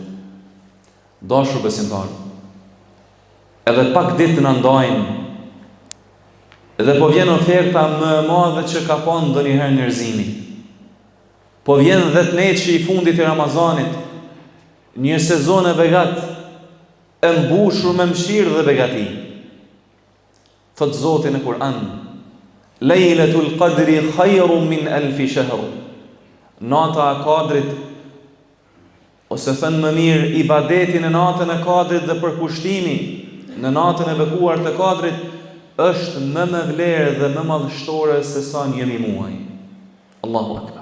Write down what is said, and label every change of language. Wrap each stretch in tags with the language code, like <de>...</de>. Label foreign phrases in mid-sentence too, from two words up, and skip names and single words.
<sq>Dashur besimtar, edhe pak ditë na ndajmë, edhe po vjen oferta më e madhe që ka pasur ndonjëherë njerëzimi. Po vjen 10 neçi i fundit të Ramazanit, një sezon e begat, e mbushur me mëshirë dhe begati. Thot Zoti në Kur'an:</sq> <ar>ليلة القدر خير من ألف شهر.</ar> <sq>Nata e Kadrit, ose thënë më mirë, ibadeti në natën e Kadrit dhe përkushtimi në natën e bekuar të Kadrit është më me vlerë dhe më madhështore se sa një muaj.</sq> <ar>الله أكبر.</ar>